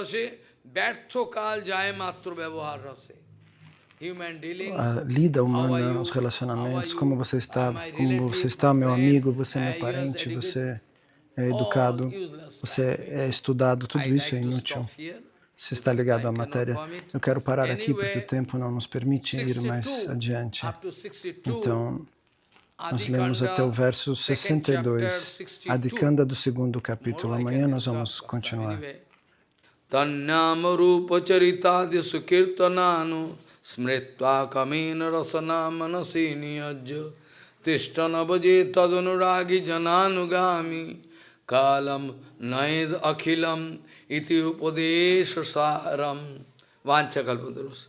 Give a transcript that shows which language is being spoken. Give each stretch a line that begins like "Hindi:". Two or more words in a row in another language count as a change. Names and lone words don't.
Portuguese: A lida humana, os relacionamentos, como você está, meu amigo, você é meu parente, você é educado, você é estudado, tudo isso é inútil. Se está ligado à matéria. Eu quero parar aqui porque o tempo não nos permite ir mais adiante. Então, nós lemos até o verso 62, Adhikanda do segundo capítulo. Amanhã nós vamos continuar.
Sanskrit: तन्नाम रूप चरितादि सुकीर्तनानु स्मृत्या क्रमेण रसना मनसी नियोज्य तिष्ठन् व्रजे तदनुरागि जनानुगामी कालं नयेद् अखिलम् इति उपदेश सारम् वाञ्छा कल्पतरु.